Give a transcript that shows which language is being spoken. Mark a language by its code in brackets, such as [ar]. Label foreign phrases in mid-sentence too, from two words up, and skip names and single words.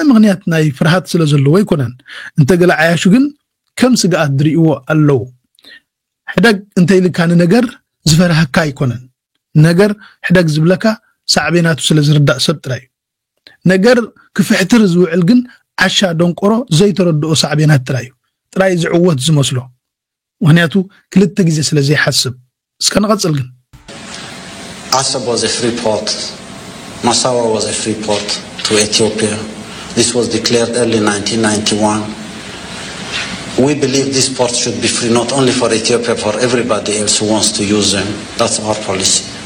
[ti] ምክንያት ናይ ፍርሃት ስለ ዘለዎ ይኮነን እንተገለ ዓያሹ ግን ከም ስግኣት ድሪእዎ ኣለዉ ሕደግ እንተይልካ ነገር ዝፈረሃካ ይኮነን ነገር ሕደግ ዝብለካ ሳዕቤናቱ ስለ ዝርዳእ ሰብ ጥራይ ነገር ክፍሕትር ዝውዕል ግን ዓሻ ደንቆሮ ዘይተረድኦ ሳዕቤናት ጥራይ ዝዕወት ዝመስሎ ምክንያቱ ክልተ ግዜ ስለ ዘይሓስብ እስከ ንቐጽል ግን [en] Assab was a free port Massawa was a free port to Ethiopia this was declared early 1991 We believe these ports should be free not only for Ethiopia, for everybody else who wants to use them. That's our policy.